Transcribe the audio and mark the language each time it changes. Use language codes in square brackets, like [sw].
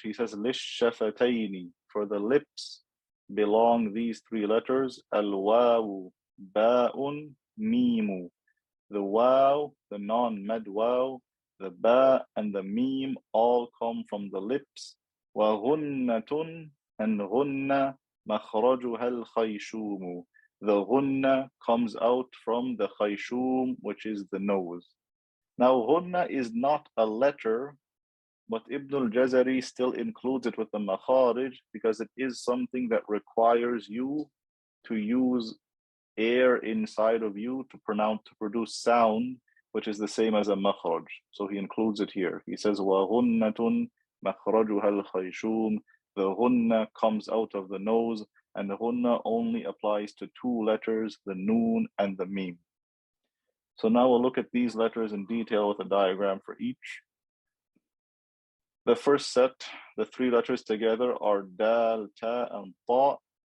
[en] He says, لِلشَّفَتَيْنِ, for the lips belong these three letters, al-waw, ba'un, mimu. The waw, the non-med waw, the ba and the meme all come from the lips. [ar] وَغُنَّةٌ, [en] and [ar] غُنَّة مَخْرَجُهَا الْخَيْشُومُ. [en] The ghunna comes out from the khayshum, which is the nose. Now, ghunna is not a letter, but Ibn al-Jazari still includes it with the makharij because it is something that requires you to use air inside of you to produce sound, which is the same as a makhraj. So he includes it here. He says, [ar] وَغُنَّةٌ مَخْرَجُهَا الْخَيْشُومُ. [en] The ghunna comes out of the nose, and the ghunna only applies to two letters, the noon and the meme. So now we'll look at these letters in detail with a diagram for each. The first set, the three letters together are dal, ta, and ta.